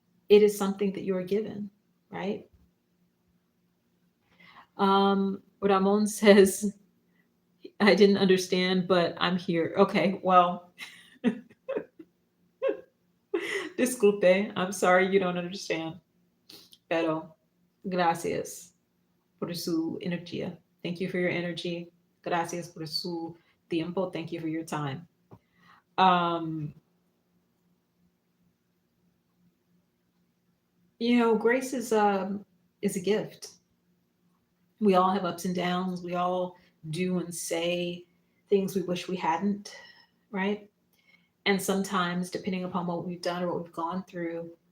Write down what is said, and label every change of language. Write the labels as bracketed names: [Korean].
[English] It is something that you are given, right? Ramon says, I didn't understand, but I'm here. Okay, well, [Spanish] disculpe. [English] I'm sorry you don't understand. [Spanish] Pero gracias por su energía. [English] Thank you for your energy. [Spanish] Gracias por su tiempo. [English] Thank you for your time. Um, Grace is a gift. We all have ups and downs. We all do and say things we wish we hadn't, right? And sometimes, depending upon what we've done or what we've gone through,